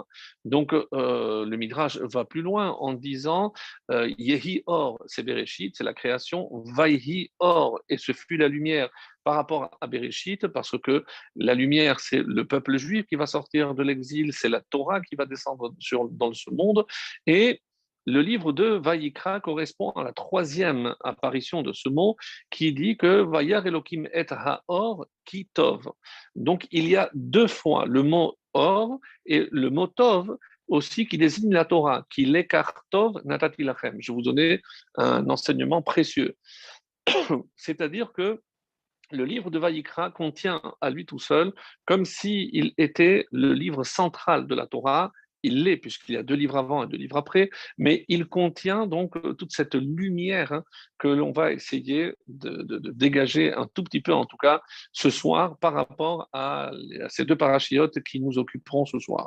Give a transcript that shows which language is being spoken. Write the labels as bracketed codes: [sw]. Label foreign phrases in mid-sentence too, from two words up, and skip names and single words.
[fr] Donc, le Midrash va plus loin en disant [he] יהי אור, [fr] c'est Bereshit, c'est la création, [he] ויהי אור, [fr] et ce fut la lumière par rapport à Bereshit, parce que la lumière, c'est le peuple juif qui va sortir de l'exil, c'est la Torah qui va descendre dans ce monde, et le livre de Vaïkra correspond à la troisième apparition de ce mot qui dit que [he] וירא אלהים את האור כי טוב. [fr] Donc il y a 2 fois le mot or et le mot tov aussi qui désigne la Torah, qui l'écart [he] טוב נתתי לכם. [fr] Je vais vous donner un enseignement précieux. C'est-à-dire que le livre de Vaïkra contient à lui tout seul, comme s'il était le livre central de la Torah. Il l'est, puisqu'il y a 2 livres avant et 2 livres après, mais il contient donc toute cette lumière que l'on va essayer de dégager un tout petit peu, en tout cas, ce soir, par rapport à ces 2 parachiotes qui nous occuperont ce soir.